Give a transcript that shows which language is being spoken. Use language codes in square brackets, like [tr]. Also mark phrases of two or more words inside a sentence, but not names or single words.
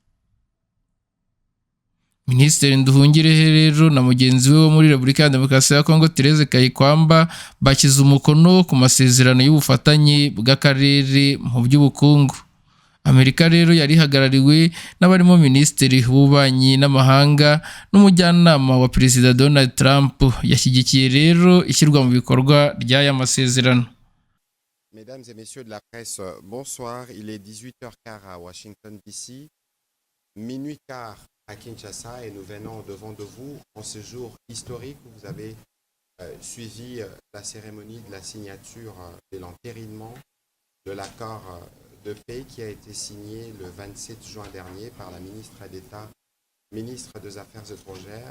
[rw] Minisitiri Nduhungirehe rero na mugenzi we wo muri Repubulika ya Demokarasi ya Kongo Thérèse Kayikwamba bashyize umukono ku masezerano y'ubufatanye bw'akarere mu by'ubukungu. Amerika rero yari ihagarariwe n'abarimo Minisitiri w'ububanyi n'amahanga n'umujyanama wa Perezida Donald Trump. Yashyigikiye rero ishyirwa mu bikorwa ry'aya masezerano. [fr] Mesdames et messieurs de la presse, bonsoir. Il est 18h15 à Washington DC. minuit quart à Kinshasa et nous venons devant de vous en ce jour historique où vous avez suivi la cérémonie de la signature de l'entérinement de l'accord de paix qui a été signé le 27 juin dernier par la ministre d'État, ministre des Affaires étrangères.